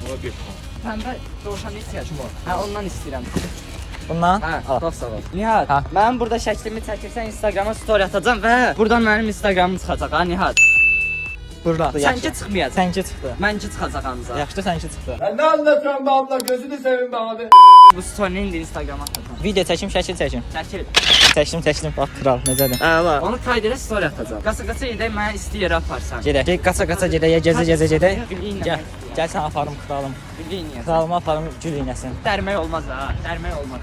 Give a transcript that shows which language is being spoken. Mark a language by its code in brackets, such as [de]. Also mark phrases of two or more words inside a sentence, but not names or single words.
[az] Pəmbə dovşan ehtiyacım var. Hə, ondan istəyirəm. Bundan? Hə, Al. çox sağ ol. Nihat, Ha. mən burada şəklimi çəkirsən Instagrama story atacağam və buradan mənim Instagramım çıxacaq ha Nihat. Burada. Sənki çıxmayacaq. Sənki çıxdı. Mənki çıxacaq ancaq. Yaxşı, sənki çıxdı. [tr] Ne anlatıyorsun be abla, gözünü seveyim be abi. [az] Bu story-ni indi Instagrama atacağam. Video çəkim, şəkil çəkim. Çəkil. Çəkdim. Bax, kral necədir? Əla. Onu kaydırə story atacağam. Qaça-qaça gedək mənə isti yerə aparsan. Gedək. Qaça-qaça gedək, gəzə-gəzə gedək. Gül iynə. Gəl. Gəl sən aparım kralım. Gül iynə. Kralımı aparım gül iynəsin. Dərmək olmaz ha. Dərmək olmaz.